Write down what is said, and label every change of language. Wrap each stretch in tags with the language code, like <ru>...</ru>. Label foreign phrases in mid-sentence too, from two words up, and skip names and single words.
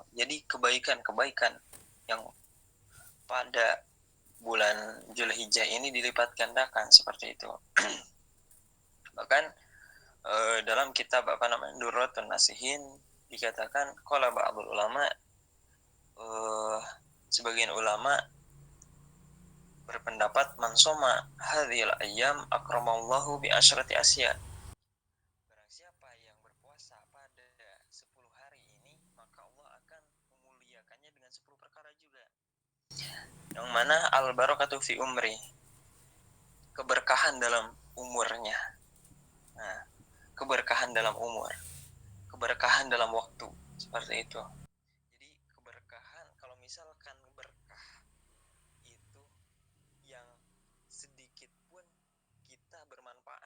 <id>Jadi kebaikan-kebaikan yang pada bulan Zulhijjah ini dilipat gandakan, seperti itu. Bahkan dalam kitab Durratun Nasihin dikatakan</id> <ar>قال بعض العلماء,</ar> <id>sebagian ulama berpendapat</id> <ar>من صام هذه الأيام أكرمه الله بعشرة أشياء.</ar> <id>Barang siapa yang berpuasa pada 10 hari ini, maka Allah akan memuliakannya dengan 10 perkara juga. Yang mana</id> <ar>البركة في عمري,</ar> <id>keberkahan dalam umurnya. Nah, keberkahan dalam umur, keberkahan dalam waktu, seperti itu. Jadi keberkahan, kalau misalkan berkah itu yang sedikit pun kita bermanfaat.</id>